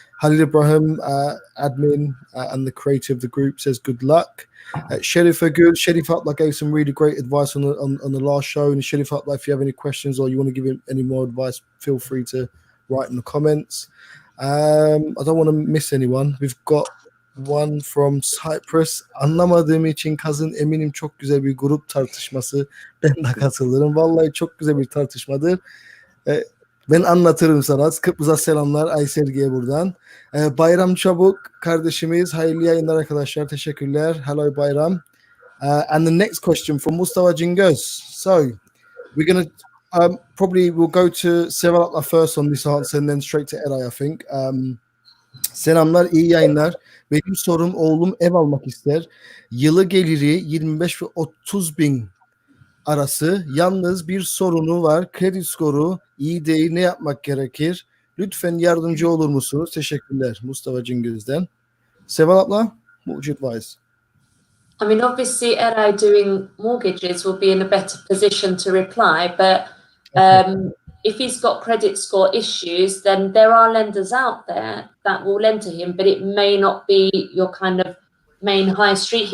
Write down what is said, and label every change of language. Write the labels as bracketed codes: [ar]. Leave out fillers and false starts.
[en] Halil Ibrahim, admin and the creator of the group, says good luck. Sherif Agul, Sherif Atla gave some really great advice on the last show. And Sherif Atla, if you have any questions or you want to give him any more advice, feel free to write in the comments. I don't want to miss anyone. We've got one from Cyprus. [tr] Anlamadığım için kazın, eminim çok güzel bir grup tartışması. Ben de katılırım. Vallahi çok güzel bir tartışmadır. Ben anlatırım sana. Kıbrıs'a selamlar Aysergi'ye buradan. Bayram Çabuk kardeşimiz. Hayırlı yayınlar arkadaşlar. Teşekkürler. [en] Hello Bayram. And the next question from Mustafa Cingöz. So we're going to probably we'll go to Sevalak'la first on this answer and then straight to Eray, I think. [tr] Selamlar, iyi yayınlar. Benim sorum, oğlum ev almak ister. Yılı geliri 25 ve 30 bin arası. Yalnız bir sorunu var. Kredi skoru iyi değil. Ne yapmak gerekir? Lütfen yardımcı olur musunuz? Teşekkürler. Mustafa Cingöz'den. [en] Sevalak'la, what would you advise? I mean, obviously, Eray doing mortgages will be in a better position to reply, but if he's got credit score issues, then there are lenders out there that will lend to him, but it may not be your kind of main high street.